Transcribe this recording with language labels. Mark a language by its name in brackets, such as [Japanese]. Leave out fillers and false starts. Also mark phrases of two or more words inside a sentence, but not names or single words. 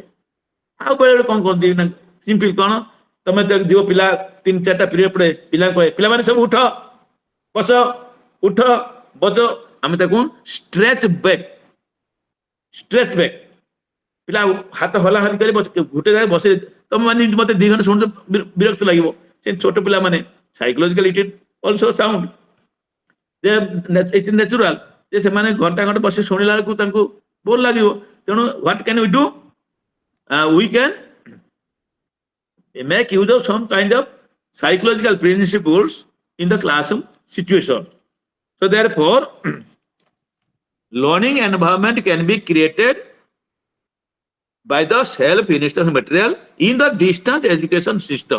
[Odia] ଆଉ ବେଳେ ବେଳେ କଣ କରନ୍ତି ନା ସିମ୍ପଲ କଣ, ତମେ ଯିବ ପିଲା 3-4ଟା ପିରିୟଡ ପଢେ, ପିଲା କହେ ପିଲାମାନେ ସବୁ ଉଠ ବସ, ଉଠ ବସ, ଆମେ ତାକୁ [English] stretch back [Odia] ପିଲା ହାତ ହଲାହଲି କରି ଗୋଟେ ଜାଗାରେ ବସେ. ତମେ ମାନେ ମତେ 2 ଘଣ୍ଟା ଶୁଣୁଛ ବିରକ୍ତ ଲାଗିବ. ସେ ଛୋଟ ପିଲାମାନେ ସାଇକୋଲୋଜିକାଲି [English] it is also sound, it's natural [Odia] ଯେ ସେମାନେ ଘଣ୍ଟା ବସି ଶୁଣିଲା ବେଳକୁ ତାଙ୍କୁ ବୋର ଲାଗିବ. [English] ତେଣୁ what can we do? We can make use of some kind of psychological principles in the classroom situation. So therefore, learning environment can be created by the self-instruction material in the distance education system.